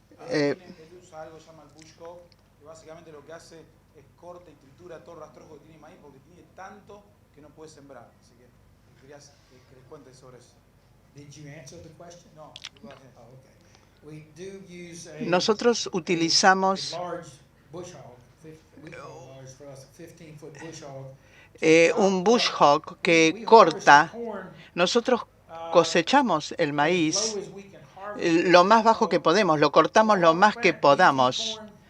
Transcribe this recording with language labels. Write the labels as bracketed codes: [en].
[es] Él usa algo que se llama el bush hog, que básicamente lo que hace es corta y tritura todo el rastrojo que tiene maíz porque tiene tanto que no puede sembrar. Así que querías que les cuente sobre eso. [en] Did you answer the question? No, go ahead. Oh, okay. We do use [es] Nosotros utilizamos [en] large bush hog. We call it large for us, 15-foot bush hog. [es] Un bush hog que corta. Nosotros cosechamos el maíz lo más bajo que podemos, lo cortamos lo más que podamos.